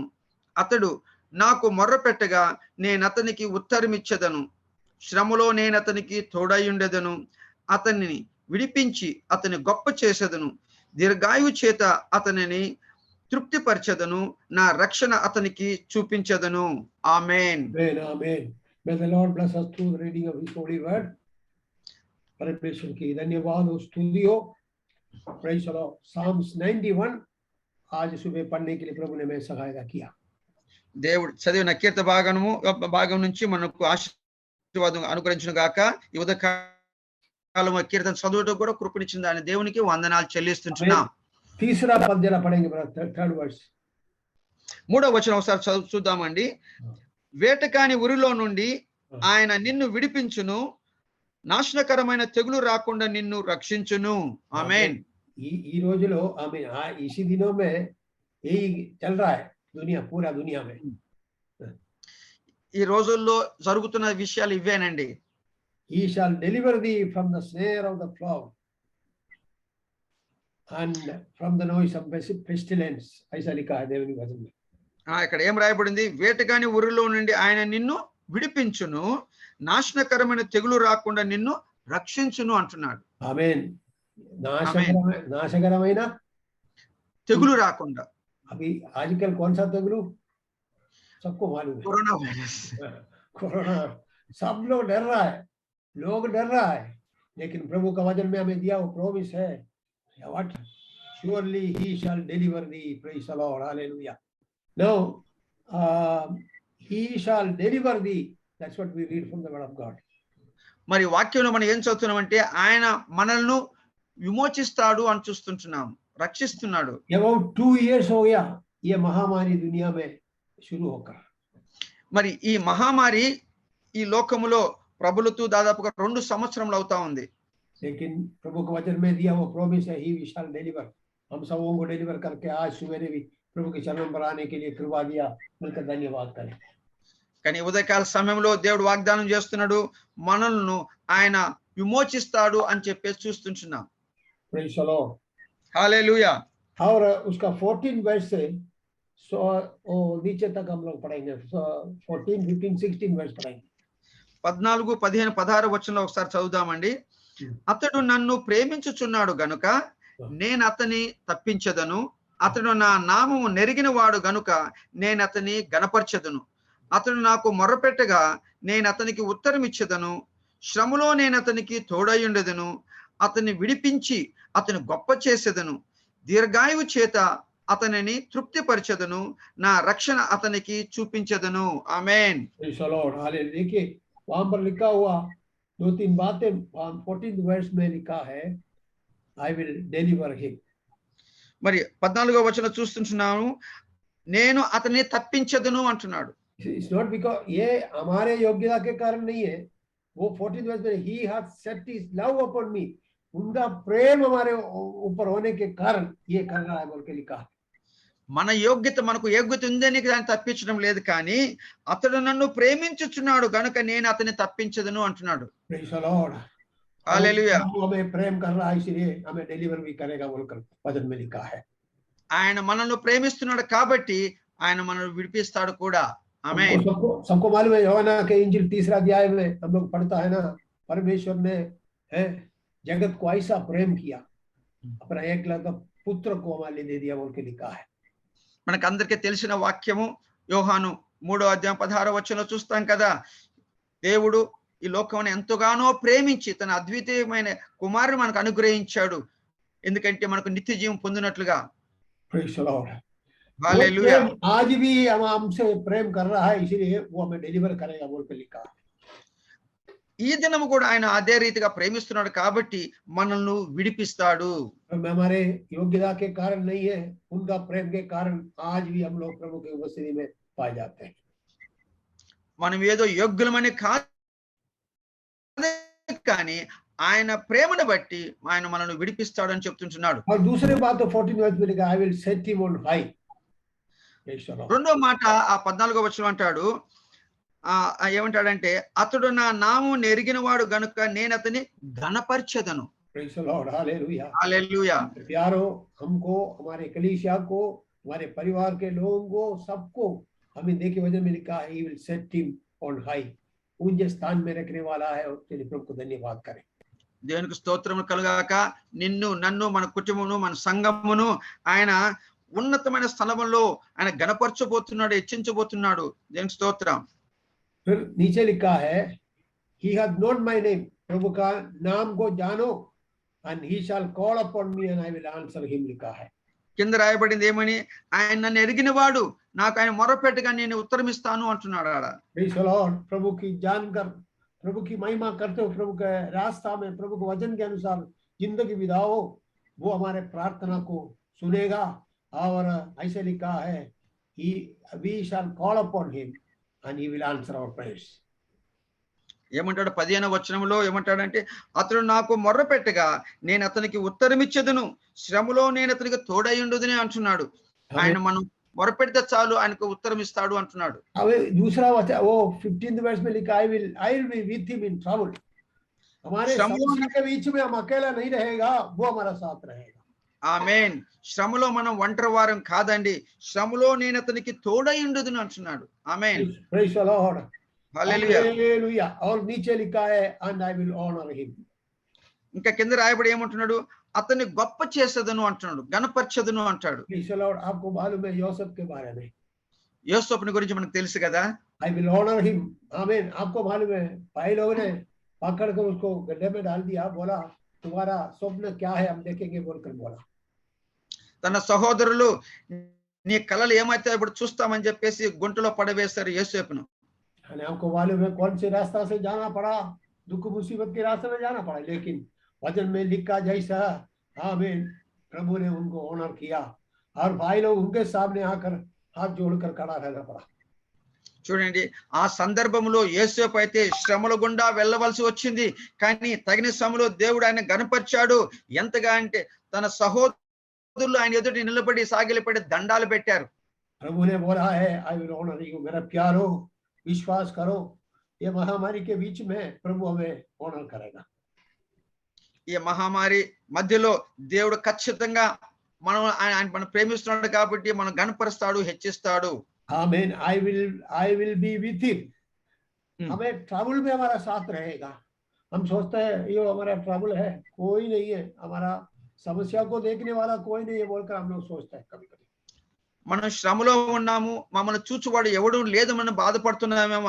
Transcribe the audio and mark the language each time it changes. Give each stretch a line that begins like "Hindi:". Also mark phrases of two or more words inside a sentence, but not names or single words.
Telugu: అతడు నాకు మొర్రపెట్టగా నేనతనికి ఉత్తరమిచ్చెదను. శ్రమలో నేనతనికి తోడయుండెదను. అతనిని విడిపించి అతని గొప్ప చేసేదను, దీర్ఘాయువు చేత అతనిని తృప్తిపరచెదను, నా రక్షణ అతనికి చూపించెదను. ఆమేన్.
English: Amen, amen. May the Lord bless us through the reading of His holy word.
Hindi: परमेश्वर की धन्यवाद और स्तुति हो।
English: Praise the Lord.
Hindi: Psalms 91 आज सुबह पढ़ने के लिए प्रभु ने हमें सहायता किया।
Telugu: దేవుడు చదివిన కీర్త భాగం నుంచి మనకు ఆశీర్వాదం అనుగ్రహించును గాక. ఈ ఉదయకాలం కీర్తన చదువుటకు కూడా కృపనిచ్చిన దాని దేవునికి వందనాలు చెల్లిస్తున్నాం.
Hindi: तीसरा पद जरा पढ़ेंगे, थर्ड वर्स।
Telugu: మూడవ వచనం ఒకసారి చూద్దామండి. వేటకాని ఉరిలో నుండి ఆయన నిన్ను విడిపించును, నాశనకరమైన తెగులు రాకుండా నిన్ను రక్షించును. ఆమేన్. ఈ రోజులో ఆమె
Hindi: इसी दिनों में यही चल रहा है दुनिया, पूरा दुनिया में।
Telugu: ఈ రోజుల్లో జరుగుతున్న విషయాలు ఇవేనండి.
English: He shall deliver thee from the snare of the plow and from the noise of pestilence.
Hindi: ऐसा लिखा है
Telugu: దేవుని వచనంలో. ఇక్కడ ఏం రాయబడింది? వేటగాని ఊరిలో నుండి ఆయన నిన్ను విడిపించును, నాశనకరమైన తెగులు రాకుండా నిన్ను రక్షించును అంటున్నాడు. ఆమేన్. నాశకరమైన తెగులు రాకుండా.
Hindi: अभी आजकल कौन सा तेगुलू सबको मालूम है, कोरोना वायरस। कोरोना। सब लोग डर रहा है, लोग डर रहा है, लेकिन प्रभु का वचन में हमें दिया वो प्रॉमिस है,
English: what surely he shall deliver thee. Praise the Lord, hallelujah. Now he shall deliver thee, that's what we read from the word of God.
Telugu: మరి వాక్యంలో మనం ఏం చదువుతున్నామంటే ఆయన మనల్ని విమోచిస్తాడు అని చూస్తుంటున్నాం, రక్షిస్తున్నాడు.
English: About 2 years
Hindi: हो गया ये महामारी दुनिया में शुरू होकर।
Telugu: మరి ఈ మహామారి ఈ లోకములో ప్రబలుతూ దాదాపుగా 2 సంవత్సరములు అవుతా ఉంది.
Hindi: लेकिन प्रभु के वचन में दिया वो प्रॉमिस है,
English: he shall deliver.
Hindi: हम सबों को डिलीवर करके आज सवेरे भी प्रभु के चरण पर आने के लिए कृपा दिया, मिलकर धन्यवाद करें।
Telugu: కానీ ఉదయకాల సమయంలో దేవుడు వాగ్దానం చేస్తున్నాడు, మనల్ని ఆయన విమోచిస్తాడు అని చెప్పేసి చూస్తుంటున్నాం.
English: Praise the Lord,
Telugu: హల్లెలూయా.
Hindi: और उसका 14 वर्ष से नीचे तक हम लोग पढ़ेंगे, 14, 15, 16 वर्ष पढ़ेंगे।
Telugu: 14, 15, 16 వచనంలో ఒకసారి చదువుదామండి. అతడు నన్ను ప్రేమించుచున్నాడు గనుక నేను అతని తప్పించదను, అతడు నా నామము నెరిగిన వాడు గనుక నేను అతని గణపరచదను. అతడు నాకు మొర్రపెట్టగా నేను అతనికి ఉత్తరం ఇచ్చేదను, శ్రమలో నేను అతనికి తోడయుండెదను, అతన్ని విడిపించి అతని గొప్ప చేసేదను, దీర్ఘాయువు చేత అతనిని తృప్తిపరచెదను, నా రక్షణ అతనికి చూపించెదను. ఆమేన్.
English: Praise the Lord,
Hindi: हालेलुया। देखिए वहां पर लिखा हुआ 2-3 बातें 14th वर्ष में लिखा है,
English: I will deliver him.
Telugu: మరి 14వ వచనం చూస్తున్నాను, నేను అతన్ని తప్పించదను అంటున్నాడు.
English: It's not because
Hindi: ये हमारे योग्यता के कारण नहीं है, वो 14th वर्ष में ही
English: has set his love upon me,
Hindi: उनका प्रेम हमारे ऊपर होने के कारण ये कर रहा है बोल के लिखा है।
Telugu: మన యోగ్యత మనకు యోగ్యత ఉందని దాన్ని తప్పించడం లేదు, కానీ అతడు నన్ను ప్రేమించుచున్నాడు గనుక నేను అతన్ని తప్పించదను అంటున్నాడు.
English: Praise the Lord,
Telugu: హల్లెలూయా.
Hindi: हमें प्रेम कर रहा है इसलिए हमें डिलीवर भी करेगा बोलकर वचन में लिखा है।
Telugu: ఆయన మనల్ని ప్రేమిస్తున్నాడు కాబట్టి ఆయన మనల్ని విడిపిస్తాడు కూడా. ఆమేన్.
Hindi: सबको मालूम है यूहन्ना के इंजील 3रा अध्याय में हम लोग पढ़ता है ना, परमेश्वर ने जगत को ऐसा प्रेम किया, अपना एकलौता पुत्र को हमारे लिए दे दिया बोल के लिखा है।
Telugu: మనకు అందరికీ తెలిసిన వాక్యము యోహాను 3వ అధ్యాయం 16వ వచనంలో చూస్తాం కదా, దేవుడు ఈ లోకాన్ని ఎంతగానో ప్రేమించి తన అద్వితీయమైన కుమారుని మనకు అనుగ్రహించాడు, ఎందుకంటే మనకు నిత్య జీవం పొందినట్లుగా.
English: Praise the Lord,
Telugu: హల్లెలూయా.
Hindi: आज भी हम हमसे प्रेम कर रहा है इसलिए वो हमें डिलीवर करेगा बोल के लिखा है।
Telugu: ఈ దినము కూడా ఆయన అదే రీతిగా ప్రేమిస్తున్నాడు కాబట్టి మనల్ని విడిపిస్తాడు.
Hindi: हमारे योग्यता के कारण नहीं है, उनका प्रेम के कारण आज भी हम लोग प्रभु की उपस्थिति में पाए जाते हैं।
Telugu: మనం ఏదో యోగ్యులమని కాదు, కానీ ఆయన ప్రేమను బట్టి ఆయన మనల్ని విడిపిస్తాడు అని చెప్తుంటున్నాడు.
Hindi: और दूसरी बात तो 14 वर्ष में लिखा,
English: I will set him on high.
Telugu: రెండో మాట ఆ 14వ వచనం అంటాడు, ఏమంటాడంటే అతడు నా నామం నెరిగిన వాడు గనుక నేను అతని ఘనపరచెదను.
English: Praise the Lord,
Hindi: हालेलुया।
Telugu: హల్లెలూయా.
Hindi: प्यारो, हमको, हमारे कलीसिया को, हमारे परिवार के लोगों को, सबको हमें देखिए वचन में लिखा है,
English: He will set him on high,
Hindi: ऊंचे स्थान में रखने वाला है, और चलिए प्रभु को धन्यवाद करें।
Telugu: దేవునికి స్తోత్రము కలుగాక. నిన్ను, నన్ను, మన కుటుంబమును, మన సంఘమును ఆయన ఉన్నతమైన స్థలములో ఆయన గణపరచబోతున్నాడు, హెచ్చించబోతున్నాడు. దేవునికి స్తోత్రం.
Hindi: फिर नीचे लिखा है,
English: he hath known my name,
Hindi: प्रभु का नाम को जानो,
English: and he shall call upon me and I will answer him,
Hindi: लिखा है.
Telugu: కింద రాయబడింది ఏమని? ఆయన నన్ను ఎరిగిన వాడు నాకు ఆయన మొరపెట్టగా నేను ఉత్తరమిస్తాను అంటున్నాడు ఆడ.
English: Praise the Lord.
Hindi: प्रभु की जानकर, प्रभु की महिमा करते हो, प्रभु के रास्ता में, प्रभु के वचन के अनुसार जिंदगी बिताओ, वो हमारे प्रार्थना को सुनेगा. और ऐसे लिखा है,
English: we shall call upon him and he will answer our prayers.
Telugu: ఏమంటాడు? 15వ వచనంలో ఏమంటాడంటే, అతడు నాకు మొర్ర పెట్టగా నేను అతనికి ఉత్తరమిచ్చేదను, శ్రమలో నేను అతనికి తోడయ్యుండుదని అంటున్నాడు. ఆయన మనం మొరపెడితే చాలు ఆయనకు ఉత్తరం ఇస్తాడు అంటున్నాడు.
Hindi: अब दूसरा वचन वो 15th वर्ष में लिखा,
English: I will be with him in trouble.
Hindi: हमारे समस्या के बीच में हम अकेला नहीं रहेगा, वो हमारा साथ रहेगा.
Telugu: ఆమేన్. శ్రమలో మనం ఒంటరి వారం కాదండి, శ్రమలో నేను అతనికి తోడయ్యుండుదని అంటున్నాడు. ఆమేన్.
English: Praise the Lord.
Telugu: హల్లెలూయా.
Hindi: Hallelujah. और नीचे लिखा है,
English: and I will honor him.
Telugu: ఇంకా కింద రాయబడి ఏమంటున్నాడు? అతన్ని గొప్ప చేసేదను అంటున్నాడు, గణపరచదును అంటాడు.
English: Praise the Lord.
Hindi: आपको मालूम है यूसुफ के बारे में?
Telugu: యోసేపుని గురించి మనకు తెలుసు కదా.
English: I will honor him.
Hindi: आमीन. आपको मालूम है, भाई लोगों ने पकड़ कर उसको गड्ढे में डाल दिया, बोला तुम्हारा स्वप्न क्या है हम देखेंगे बोलकर बोला.
Telugu: తన సహోదరులు నీ కలలు ఏమైతే ఇప్పుడు చూస్తామని చెప్పేసి గుంటలో పడవేశారు యోసేపును.
Hindi: અને आपको मालूम है कौन से रास्ता से जाना पड़ा, दुख मुसीबत के रास्ते में जाना पड़ा, लेकिन वचन में लिखा जैसा, आमीन, प्रभु ने उनको ऑनर किया और भाई लोग उनके सामने आकर हाथ जोड़कर खड़ा रहना पड़ा.
Telugu: చూడండి, ఆ సందర్భంలో యోసేపు అయితే శ్రమల గుండా వెళ్ళవలసి వచ్చింది, కానీ తగిన సమయంలో దేవుడు ఆయన గణపరిచాడు. ఎంతగా అంటే తన సహోదరులు ఆయన ఎదుటి నిలబడి సాగిలపడి దండాలు పెట్టారు.
Hindi: प्रभु ने बोला है,
English: I will honor you,
Hindi: मेरा प्यारो विश्वास करो, ये महामारी के बीच में प्रभु हमें ऑनर करेगा.
Telugu: ఈ మహమ్మారి మధ్యలో దేవుడు ఖచ్చితంగా ఆయన మనం ప్రేమిస్తున్నాడు కాబట్టి మనం గణపరుస్తాడు, హెచ్చిస్తాడు.
English: आमीन. I will be with him.
Hindi: हमें ट्रबल में हमारा साथ रहेगा. हम सोचते हैं ये हमारा ट्रबल है, कोई नहीं है, हमारा समस्या को देखने वाला कोई नहीं है बोलकर हम लोग सोचते हैं कभी कभी.
Telugu: మనం శ్రమలో ఉన్నాము, మమ్మల్ని చూచువాడు ఎవడు లేదు, మనం బాధపడుతున్నామేమో.